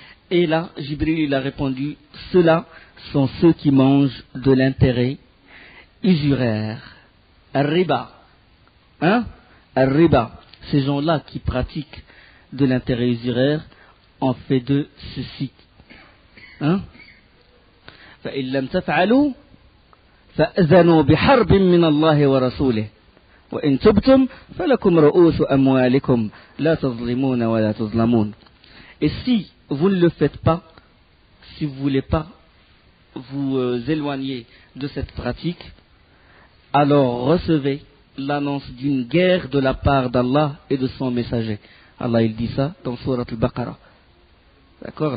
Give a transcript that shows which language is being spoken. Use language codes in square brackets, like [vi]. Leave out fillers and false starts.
[fr] Et là, Jibril, il a répondu: ceux-là sont ceux qui mangent de l'intérêt usuraire. Al-riba. Hein? Al-riba. Ces gens-là qui pratiquent de l'intérêt usuraire en fait de ceci. Hein? [ar] فإن لم تفعلوا فأذنوا بحرب من الله ورسوله وإن تبتم فلكم رؤوس أموالكم لا تظلمون ولا تظلمون. [fr] Et si vous ne le faites pas, si vous ne voulez pas vous éloigner de cette pratique, alors recevez l'annonce d'une guerre de la part d'Allah et de son messager. Allah, il dit ça dans Surat al-Baqarah. D'accord?